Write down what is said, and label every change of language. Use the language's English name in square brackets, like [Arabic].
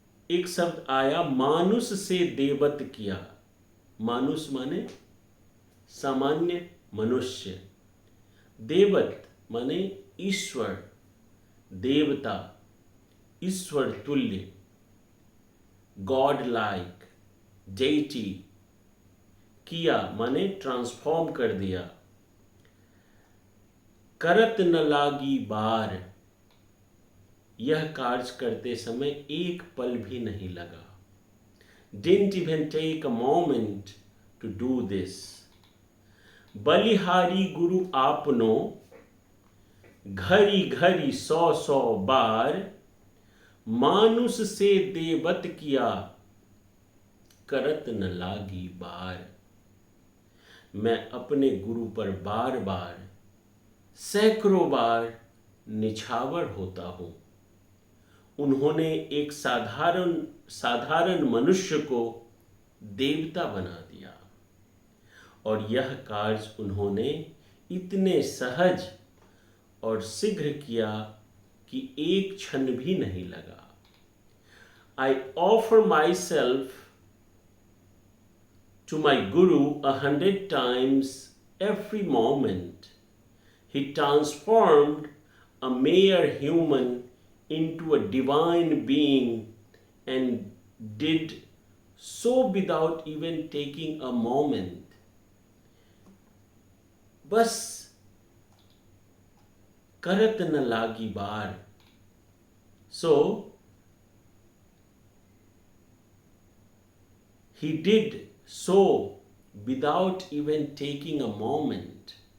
[Hindi] एक शब्द आया, मानुष से देवत किया। मानुष माने सामान्य मनुष्य, देवत माने ईश्वर, देवता, ईश्वर तुल्य, [English] God like, deity. [Hindi] किया माने ट्रांसफॉर्म कर दिया। करत न लागी बार, यह कार्य करते समय एक पल भी नहीं लगा। [English] Didn't even take a moment to do this. [Hindi] बलिहारी गुरु आपनो, घरी घरी सौ सौ बार। मानुष से देवत किया, करत न लागी बार। मैं अपने गुरु पर बार बार, सैकड़ों बार निछावर होता हूं। उन्होंने एक साधारण मनुष्य को देवता बना दिया और यह कार्य उन्होंने इतने सहज और शीघ्र किया कि एक क्षण भी नहीं लगा। [English] I offer myself to my Guru 100 times every moment. He transformed a mere human into a divine being and did so without even taking a moment. [Hindi] बस करत न लागी बार। So [English] He did so without even taking a moment.